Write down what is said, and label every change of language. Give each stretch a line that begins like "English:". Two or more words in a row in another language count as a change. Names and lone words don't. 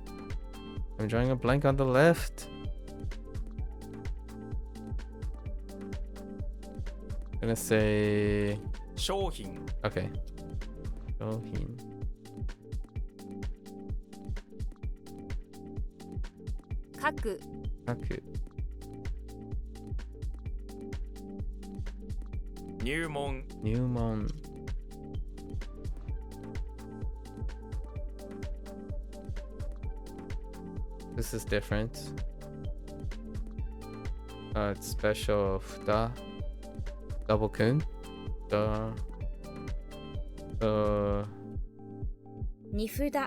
English: I'm drawing a blank on the left. I'm gonna say
Japanese: 商品 okay. 商品 Kaku. 書く入門
English: 入門 This is different. It's special ふた double kun.
Japanese: Nifuda.